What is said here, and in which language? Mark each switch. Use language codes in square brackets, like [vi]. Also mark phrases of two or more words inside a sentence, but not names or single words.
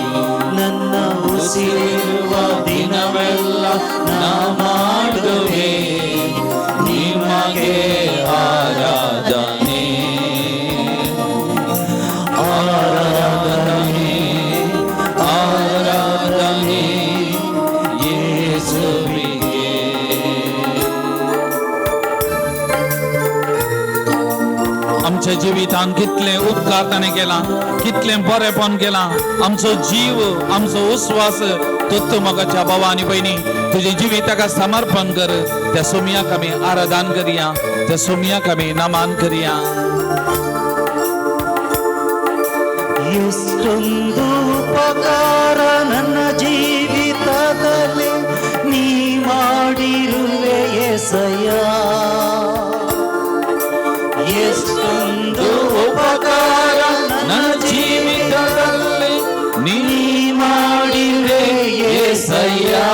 [kn] ನನ್ನ ಉಸಿರಿರುವ ದಿನವೆಲ್ಲ ನಾ ಮಾಡುವೆ ನಿಮಗೆ ಆರಾಧನೆ, ಆರಾಧನೆ, ಆರಾಧನೆ ಯೇಸುವಿಗೆ. [kok] आमच्या जिवितान कितले उपकार ताणें केला, कितलें बरेपण केलां. आमचो जीव, आमचो उस्वास तू मगाच्या भावा आणि बहिणी तुझे जिविताका समर्पण कर त्या सोमियाक आम्ही आराधन करूया त्या सोमियाक आम्ही नमन करूया [kn] ಎಷ್ಟೊಂದು ಉಪಕಾರ ನನ್ನ ಜೀವಿತದಲ್ಲಿ ನೀ ಮಾಡಿರುವೆ ಎಸಯ್ಯ ಎಷ್ಟೊಂದು ಉಪಕಾರ ನನ್ನ ಜೀವಿತದಲ್ಲಿ ನೀ ಮಾಡಿರುವೆ ಎಸಯ್ಯ